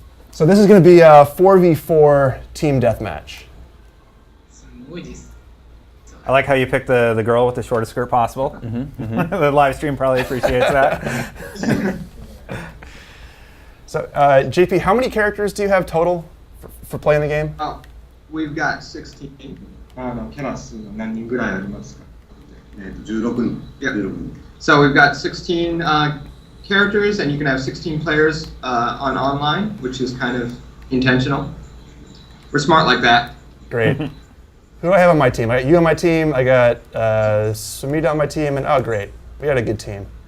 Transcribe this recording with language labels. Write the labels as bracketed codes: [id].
[en] So this is going to be a 4v4 team deathmatch. I like how you picked the girl with the shortest skirt possible. The live stream probably appreciates that. So, JP, how many characters do you have total for playing the game? Oh, we've got 16. [ja] キャラ数は何人ぐらいありますか？16. [en] Yeah. So we've got 16 characters, and you can have 16 players on online, which is kind of intentional. We're smart like that. Great. Who do I have on my team? I got you on my team. I got Sumida on my team, and oh, great, we got a good team.